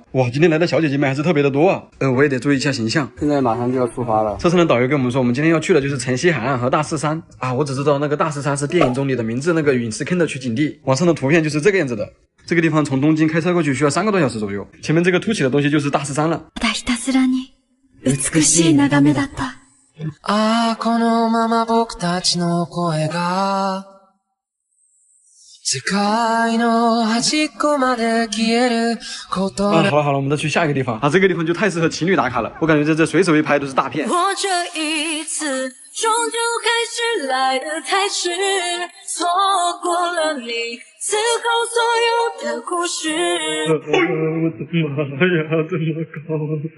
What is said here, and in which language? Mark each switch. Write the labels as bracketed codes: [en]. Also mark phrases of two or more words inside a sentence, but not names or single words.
[zh] 哇，今天来的小姐姐们还是特别的多啊。我也得注意一下形象。现在马上就要出发了。车上的导游跟我们说，我们今天要去的就是城西海岸和大寺山啊。我只知道那个大寺山是电影中里的名字那个陨石坑的取景地，网上的圖片就是这个样子的。这个地方从东京开车过去需要3个多小时左右。前面这个凸起的东西就是大寺山了。 [ja] ああ、このまま僕たちの声が世界の端っこまで消えること [zh] 好了，我们再去下一个地方啊！这个地方就太适合情侣打卡了，我感觉在这随手一拍都是大片。我这一次终究还是来得太迟，错过了你此后所有的故事。我的妈呀，这么高！